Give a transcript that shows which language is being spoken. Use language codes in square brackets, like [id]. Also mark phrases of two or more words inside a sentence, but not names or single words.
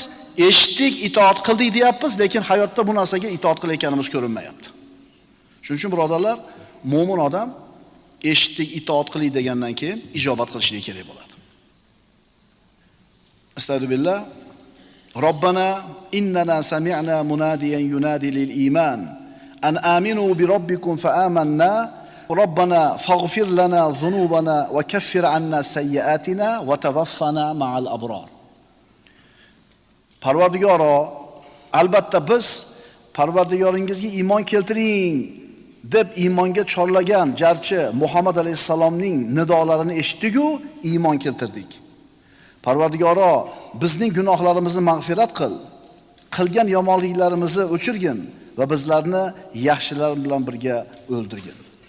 [uz] Eshitdik, itoat qildik deyapmiz, lekin hayotda bu narsaga itoat qilayotganimiz ko'rinmayapti. Shuning uchun birodarlar, mo'min odam eshitdik, itoat qiling degandan keyin ijobat qilishligi kerak bo'ladi. Astagfirullah. [ar] ربنا إننا سمعنا مناديا ينادي للإيمان أن آمنوا بربكم فآمنا. ربنا فاغفر لنا ذنوبنا وكفر عنا سيئاتنا وتوفنا مع الأبرار. [uz] Parvardigoro, albatta biz Parvardigoringizga iymon keltiring deb iymonga chorlagan jarchi Muhammad alayhisalomning nidolarini eshitdik-ku, iymon keltirdik. Parvardigoro, bizning gunohlarimizni mag'firat qil, qilgan yomonliklarimizni o'chirgin va bizlarni yaxshilar bilan birga o'ldirgin.